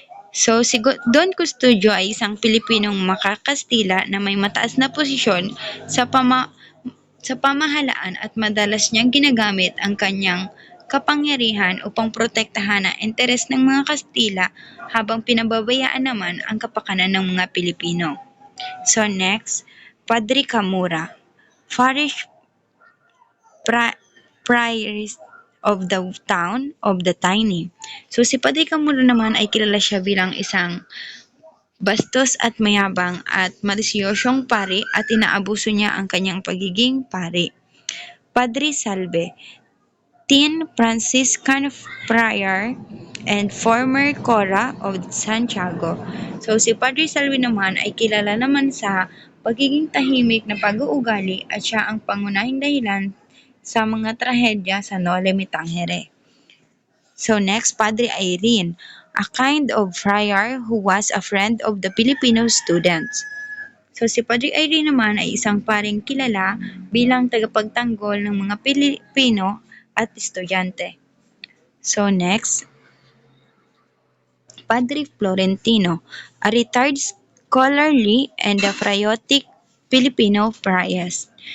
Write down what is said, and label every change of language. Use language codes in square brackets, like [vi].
[tl] So si Don Custodio ay isang Pilipinong makakastila na may mataas na posisyon sa pamahalaan at madalas niyang ginagamit ang kanyang kapangyarihan upang protektahan ang interes ng mga Kastila habang pinababayaan naman ang kapakanan ng mga Pilipino. [en] So next, Padre Camura, parish priest of the town of the Tiny. [tl] So si Padre Camura naman ay kilala siya bilang isang bastos at mayabang at malisyosyong pari at inaabuso niya ang kanyang pagiging pari. [en] Padre Salve, teen Franciscan friar and former Cora of Santiago. [tl] So si Padre Salve naman ay kilala naman sa pagiging tahimik na pag-uugali at siya ang pangunahing dahilan sa mga trahedya sa Noli Me Tangere. [en] So next, Padre Irene, a kind of friar who was a friend of the Filipino students. [tl] So si Padre Irene naman ay isang paring kilala bilang tagapagtanggol ng mga Pilipino at estudyante. [en] So next, Padre Florentino, a retired scholarly and a patriotic Filipino priest.